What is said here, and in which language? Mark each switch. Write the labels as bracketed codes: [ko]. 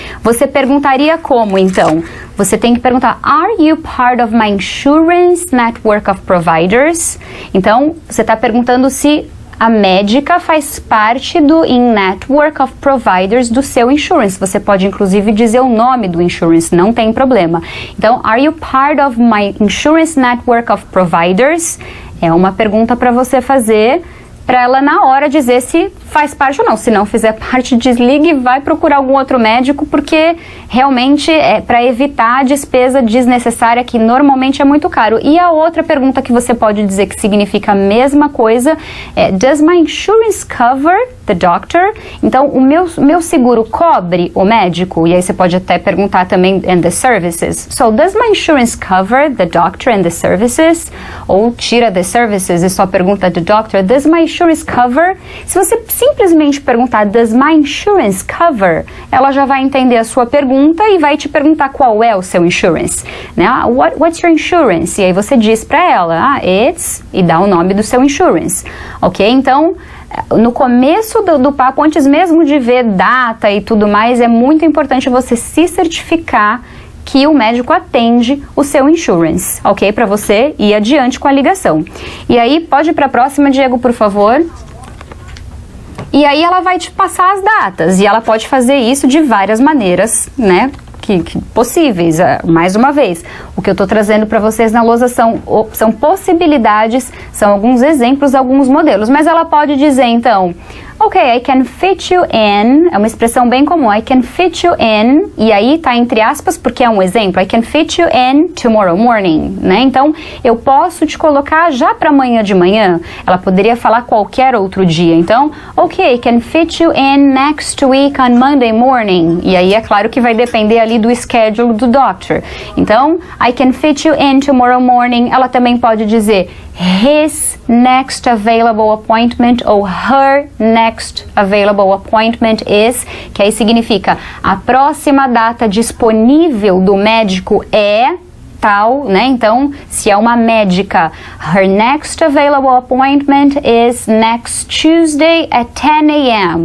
[pt] Você perguntaria como então? Você tem que perguntar, [en] are you part of my insurance network of providers? [pt] Então, você está perguntando se a médica faz parte do [en] in-network of providers [pt] do seu insurance. Você pode, inclusive, dizer o nome do insurance, não tem problema. [en] Então, are you part of my insurance network of providers? [pt] É uma pergunta para você fazer, para ela na hora dizer se faz parte ou não. Se não fizer parte, desligue e vai procurar algum outro médico, porque realmente é para evitar a despesa desnecessária, que normalmente é muito caro. E a outra pergunta que você pode dizer que significa a mesma coisa é, [en] does my insurance cover the doctor? [pt] Então, o meu seguro cobre o médico? E aí você pode até perguntar também [en] and the services. So, does my insurance cover the doctor and the services? [pt] Ou tira [en] the services [pt] e só pergunta [en] the doctor. Does my insurance cover? [pt] Se você simplesmente perguntar [en] does my insurance cover, [pt] ela já vai entender a sua pergunta e vai te perguntar qual é o seu insurance, né? [en] What's your insurance? [pt] E aí você diz para ela, it's, e dá o nome do seu insurance, ok? Então, no começo do papo, antes mesmo de ver data e tudo mais, é muito importante você se certificar que o médico atende o seu insurance, ok? Para você ir adiante com a ligação. E aí, pode ir para a próxima, Diego, por favor. E aí ela vai te passar as datas, e ela pode fazer isso de várias maneiras, né, que possíveis. Mais uma vez, o que eu estou trazendo para vocês na lousa são possibilidades, são alguns exemplos, alguns modelos, mas ela pode dizer então, ok, [en] I can fit you in, [pt] é uma expressão bem comum, [en] I can fit you in, e aí tá entre aspas porque é um exemplo, I can fit you in tomorrow morning, [pt] né? Então, eu posso te colocar já para amanhã de manhã. Ela poderia falar qualquer outro dia. [en] Então, ok, I can fit you in next week on Monday morning. [pt] E aí é claro que vai depender ali do schedule do doctor. [en] Então, I can fit you in tomorrow morning. [pt] Ela também pode dizer [en] his next available appointment [pt] ou [en] her next available appointment is, [pt] que aí significa a próxima data disponível do médico é tal, né? Então, se é uma médica, [en] her next available appointment is next Tuesday at 10 a.m.